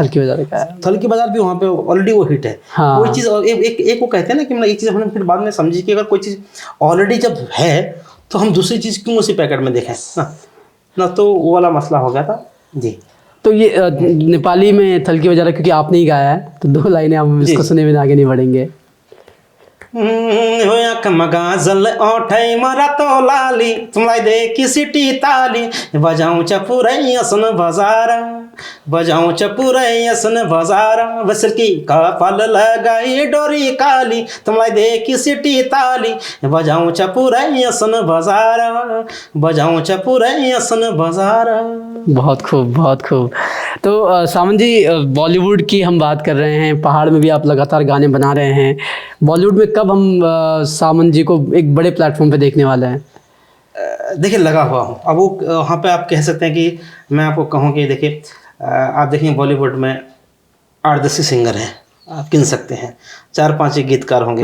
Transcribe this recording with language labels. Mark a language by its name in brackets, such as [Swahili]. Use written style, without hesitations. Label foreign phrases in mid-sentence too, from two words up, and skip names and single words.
[Hindi] थलकी बाजार भी वहाँ पे ऑलरेडी वो हिट है। कोई चीज एक वो कहते हैं ना कि मतलब एक चीज हमने फिर बाद में समझी कि अगर कोई चीज ऑलरेडी जब है तो हम दूसरी चीज क्यों उसी पैकेट में देखें ना, तो वो वाला मसला हो गया था जी। तो ये नेपाली में थलकी बजारा क्योंकि आपने ही गाया है, तो 2 लाइनें हम इसको सुने बिना आगे नहीं बढ़ेंगे। [Nepali] मगाजल औठै मरातो लाली, तुमलाई देखी सिटी ताली, बजाउँछ पुरै असन बजार, बजाउँछ पुरै असन बजार, बसकी कपाल लगाई डोरी काली, तुमलाई देखी सिटी ताली, बजाउँछ पुरै असन बजार, बजाउँछ पुरै असन बजार। [Hindi] बहुत खूब, बहुत खूब। तो सावन जी, बॉलीवुड की हम बात कर रहे हैं, पहाड़ में भी आप लगातार गाने बना रहे हैं। बॉलीवुड में कब हम सावन जी को एक बड़े प्लेटफॉर्म पे देखने वाले हैं? देखिए लगा हुआ हूँ। अब वो वहाँ पे आप कह सकते हैं कि मैं आपको कहूँ कि देखिए आप देखें बॉलीवुड में 8-10 सिंगर हैं, आप गिन सकते हैं, 4-5 गीतकार होंगे।